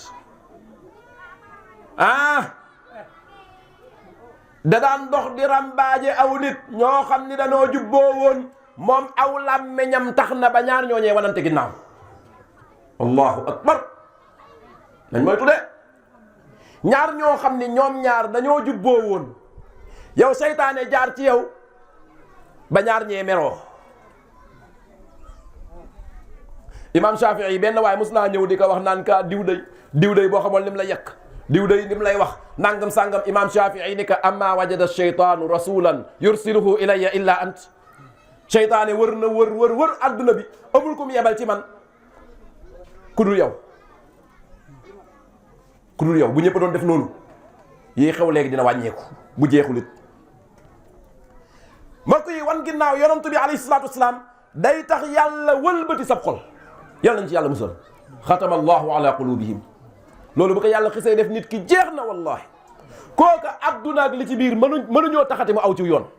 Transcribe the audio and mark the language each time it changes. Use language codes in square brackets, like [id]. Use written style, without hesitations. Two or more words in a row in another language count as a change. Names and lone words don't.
[wo] da daan dox di rambaaje aw nit ñoo xam ni danoo jubboo woon moom aw làmmeñam tax na ba ñaar ñooñee wanante ginnaaw [ar] الله أكبر [wo] nañ mooy tudde ñaar ñoo xam ni ñoom ñaar dañoo jubboo woon yow seytaane jaar ci yow ba ñaar ñee meroo imam Shafii benn waaye mos naa ñëw di ko wax naan ka diw day boo xamoon lim la yekk diw day lim lay wax nangam sangam imam Shafii ni ka [ar] أما وجد الشيطان رسولا يرسله إلي إلا أنت [wo] seytaane wër na wër adduna bi amul ku mu yebal ci man ku dul yow bu ñëpp doon def noonu yi xew léegi dina wàññeeku bu jeexulit mbokk yi wan ginnaaw yonent bi [ar] عليه الصلاة والسلام [wo] day tax yàlla wëlbati sab xol yàlla nañ ci yàlla musal [ar] ختم الله على قلوبهم [wo] loolu bu ko yàlla xisee def nit ki jeex na wallahi kooka adduna ak li ci biir mënuñoo taxati mu aw ci yoon.